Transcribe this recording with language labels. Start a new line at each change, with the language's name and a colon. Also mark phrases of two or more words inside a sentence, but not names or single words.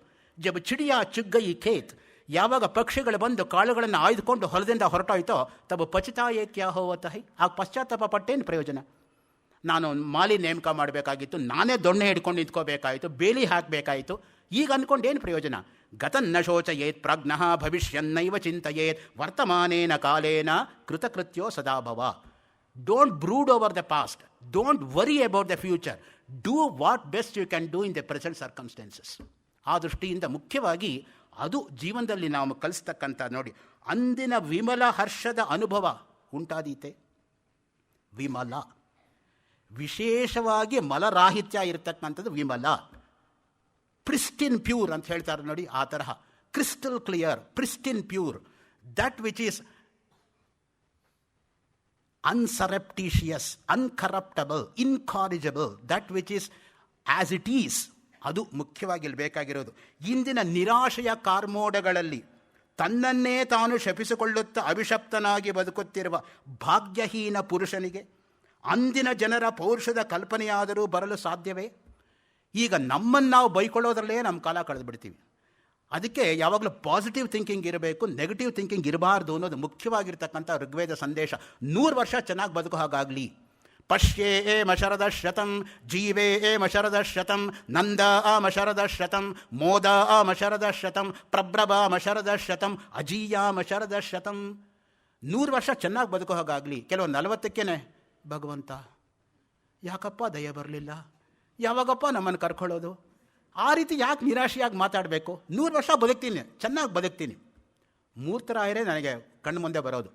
Hindi: जब चिड़िया चुग गई खेत,
Kannada: ಯಾವಾಗ ಪಕ್ಷಿಗಳು ಬಂದು ಕಾಳುಗಳನ್ನು ಆಯ್ದುಕೊಂಡು ಹೊಲದಿಂದ ಹೊರಟೋಯ್ತೋ,
Hindi: तब पछताए क्या होवत है.
Kannada: ಆಗ ಪಶ್ಚಾತ್ತಾಪ ಪಟ್ಟೇನು ಪ್ರಯೋಜನ? ನಾನು ಮಾಲಿ ನೇಮಕ ಮಾಡಬೇಕಾಗಿತ್ತು, ನಾನೇ ದೊಣ್ಣೆ ಹಿಡ್ಕೊಂಡು ನಿಂತ್ಕೋಬೇಕಾಯಿತು, ಬೇಲಿ ಹಾಕಬೇಕಾಯಿತು. ಈಗ ಅಂದ್ಕೊಂಡೇನು ಪ್ರಯೋಜನ?
Sanskrit: ಗತನ್ನ ಶೋಚಯೇತ್ ಪ್ರಾಜ್ಞಃ ಭವಿಷ್ಯನ್ನೈವ ಚಿಂತಯೇತ್ ವರ್ತಮಾನೇನ ಕಾಲೇನ ಕೃತಕೃತ್ಯೋ ಸದಾಭವ.
English: Don't brood over the past, don't worry about the future, do what best you can do in the present circumstances.
Kannada: ಆ ದೃಷ್ಟಿಯಿಂದ ಮುಖ್ಯವಾಗಿ ಅದು ಜೀವನದಲ್ಲಿ ನಾವು ಕಲಿಸ್ತಕ್ಕಂಥ ನೋಡಿ, ಅಂದಿನ ವಿಮಲ ಹರ್ಷದ ಅನುಭವ ಉಂಟಾದೀತೆ. ವಿಮಲ, ವಿಶೇಷವಾಗಿ ಮಲರಾಹಿತ್ಯ ಇರತಕ್ಕಂಥದ್ದು ವಿಮಲ.
English: pristine pure
Kannada: ಅಂತ ಹೇಳ್ತಾರೆ ನೋಡಿ, ಆ ತರಹ
English: crystal clear, pristine pure, that which is unsurreptitious, uncorruptible, incorrigible, that which is as it is.
Kannada: ಅದು ಮುಖ್ಯವಾಗಿ ಇಲ್ಲಿ ಬೇಕಾಗಿರೋದು. ಇಂದಿನ ನಿರಾಶೆಯ ಕಾರ್ಮೋಡಗಳಲ್ಲಿ ತನ್ನನ್ನೇ ತಾನು ಶಪಿಸಿಕೊಳ್ಳುತ್ತಾ ಅಭಿಶಪ್ತನಾಗಿ ಬದುಕುತ್ತಿರುವ ಭಾಗ್ಯಹೀನ ಪುರುಷನಿಗೆ ಅಂದಿನ ಜನರ ಪೌರುಷದ ಕಲ್ಪನೆಯಾದರೂ ಬರಲು ಸಾಧ್ಯವೇ? ಈಗ ನಮ್ಮನ್ನು ನಾವು ಬೈಕೊಳ್ಳೋದ್ರಲ್ಲೇ ನಮ್ಮ ಕಾಲ ಕಳೆದು ಬಿಡ್ತೀವಿ. ಅದಕ್ಕೆ ಯಾವಾಗಲೂ
English: positive thinking
Kannada: ಇರಬೇಕು,
English: negative thinking
Kannada: ಇರಬಾರ್ದು ಅನ್ನೋದು ಮುಖ್ಯವಾಗಿರ್ತಕ್ಕಂಥ ಋಗ್ವೇದ ಸಂದೇಶ. 100 ವರ್ಷ ಚೆನ್ನಾಗಿ ಬದುಕೋ ಹಾಗಾಗಲಿ.
Sanskrit: ಪಶ್ಯೇ ಮಶರದ ಶತಂ, ಜೀವೇ ಮಶರದ ಶತಂ, ನಂದ ಮಶರದ ಶತಂ, ಮೋದ ಮಶರದ ಶತಂ, ಪ್ರಭ್ರಭ ಮಶರದ ಶತಂ, ಅಜೀಯ ಮಶರದ ಶತಂ.
Kannada: 100 ವರ್ಷ ಚೆನ್ನಾಗಿ ಬದುಕೋ ಹಾಗಾಗಲಿ. ಕೆಲವು 40ಕ್ಕೇನೆ ಭಗವಂತ ಯಾಕಪ್ಪ ದಯ ಬರಲಿಲ್ಲ, ಯಾವಾಗಪ್ಪ ನಮ್ಮನ್ನು ಕರ್ಕೊಳ್ಳೋದು, ಆ ರೀತಿ ಯಾಕೆ ನಿರಾಶೆಯಾಗಿ ಮಾತಾಡಬೇಕು? 100 ವರ್ಷ ಬದುಕ್ತೀನಿ, ಚೆನ್ನಾಗಿ ಬದುಕ್ತೀನಿ. ಮೂರ್ತರಾಯರೇ ನನಗೆ ಕಣ್ಣು ಮುಂದೆ ಬರೋದು.